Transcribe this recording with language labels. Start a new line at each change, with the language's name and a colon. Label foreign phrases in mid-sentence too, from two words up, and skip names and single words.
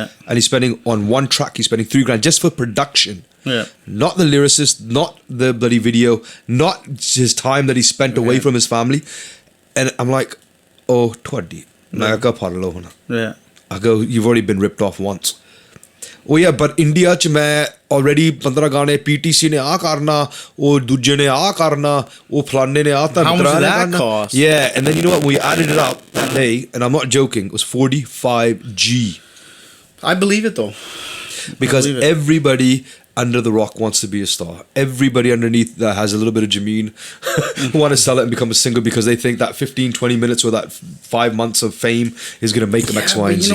English: And he's spending on one track, he's spending $3,000 just for production. Yeah. Not the lyricist, not the bloody video, not his time that he spent away from his family. And I'm like, oh, Twaddy. Yeah. I go, you've already been ripped off once. Oh yeah, but
Punjabi: India ਚ ਮੈਂ already 15 ਗਾਣੇ PTC ਨੇ ਆ ਕਰਨਾ, ਓਹ ਦੂਜੇ ਨੇ ਆ ਕਰਨਾ, ਓਹ ਫਲਾਣੇ ਨੇ ਆ.
English: How much did that cost? Yeah, and then you know what? We added it up that day, and I'm not joking. It was 45G. I believe it though. Because everybody under the rock wants to be a star. Everybody underneath that has a little bit of Jameen want to sell it and become a singer because they think that 15-20 minutes or that 5 months of fame is going to make them X, Y, and Z.